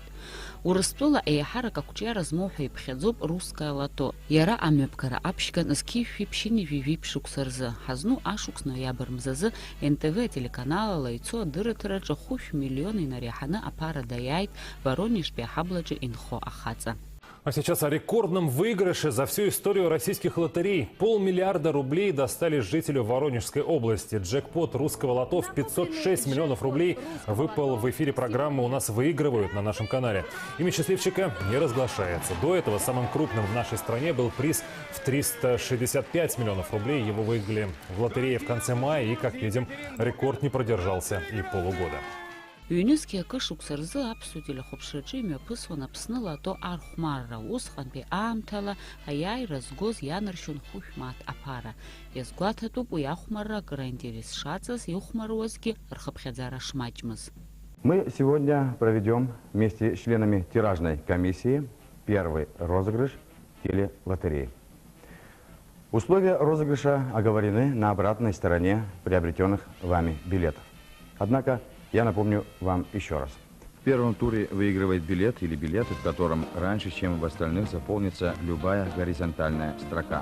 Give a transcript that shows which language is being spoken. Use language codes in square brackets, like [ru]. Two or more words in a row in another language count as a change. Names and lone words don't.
[ab] Урыстәыла еиҳарак ақәҿиара змоу ҳәа иԥхьаӡоуп Русское лото. Иара амҩаԥгара аԥшьган зқьи-шәи-ԥшьини-жәи-жәи ԥшықәса рзы. Ҳазну ашықәс ноиабр мзазы НТВ телеканалала ицо адырраҭараҿы 5 миллион инареиҳаны аԥара даиааит Воронежтәи аҳаблаҿы инхо ахаҵа. [ru] А сейчас о рекордном выигрыше за всю историю российских лотерей. 500 миллиона рублей достались жителю Воронежской области. Джекпот русского лото в 506 миллионов рублей выпал в эфире программы «У нас выигрывают» на нашем канале. Имя счастливчика не разглашается. До этого самым крупным в нашей стране был приз в 365 миллионов рублей. Его выиграли в лотерее в конце мая. И, как видим, рекорд не продержался и полугода. [ab] Ҩнызқьи акы шықәса рзы аԥсуа телехәаԥшраҿы имҩаԥысуан Аԥсны лото архәмарра. Усҟантәи аамҭала аиааира згоз ианаршьон хәышәмаҭ аԥара. Иазгәаҭатәуп уи ахәмарра акыр аинтерес шаҵаз, иухәмаруазгьы рхыԥхьаӡара шмаҷмыз. [ru] Мы сегодня проведем вместе с членами тиражной комиссии первый розыгрыш телелотереи. Условия розыгрыша оговорены на обратной стороне приобретенных вами билетов. Однако я напомню вам еще раз. В первом туре выигрывает билет или билеты, в котором раньше, чем в остальных, заполнится любая горизонтальная строка.